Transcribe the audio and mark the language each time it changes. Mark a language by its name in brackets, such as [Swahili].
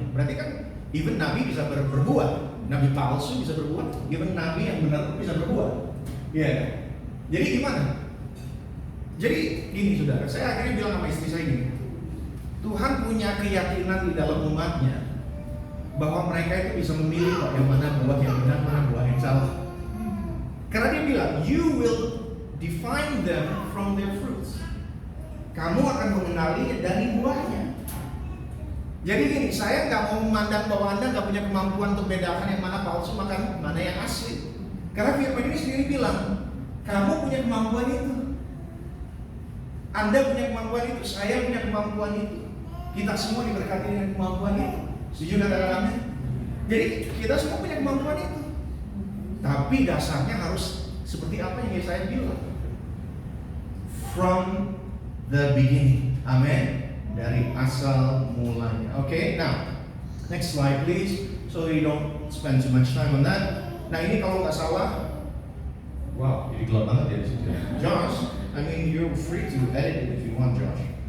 [Indonesian] Berarti kan even nabi bisa berbuah, nabi palsu bisa berbuah, even nabi yang benar pun bisa berbuah. Iya kan? Jadi gimana? Jadi gini saudara, saya akhirnya bilang sama istri saya gini, Tuhan punya keyakinan di dalam umatnya bahwa mereka itu bisa memilih kok yang mana buah yang benar, mana buah yang salah. Karena dia bilang, [English] you will define them from their fruits. [Indonesian] Kamu akan mengenali dari buahnya. Jadi gini, saya nggak mau memandang bahwa Anda nggak punya kemampuan untuk bedakan yang mana palsu, mana yang asli. Karena firman ini sendiri bilang, kamu punya kemampuan itu. Anda punya kemampuan itu, saya punya kemampuan itu. Kita semua diberkati dengan kemampuan itu. Setuju kata-katanya? Jadi kita semua punya kemampuan itu. Tapi dasarnya harus seperti apa yang saya bilang. [English] From the beginning. [Indonesian] Amin. Dari asal mulanya. [English] Okay, now next slide please. So you don't spend too much time on that. [Indonesian] Nah ini kalau nggak salah, wow, jadi gelap banget ya di situ. [English] Josh, I mean you're free to edit it if you want, Josh.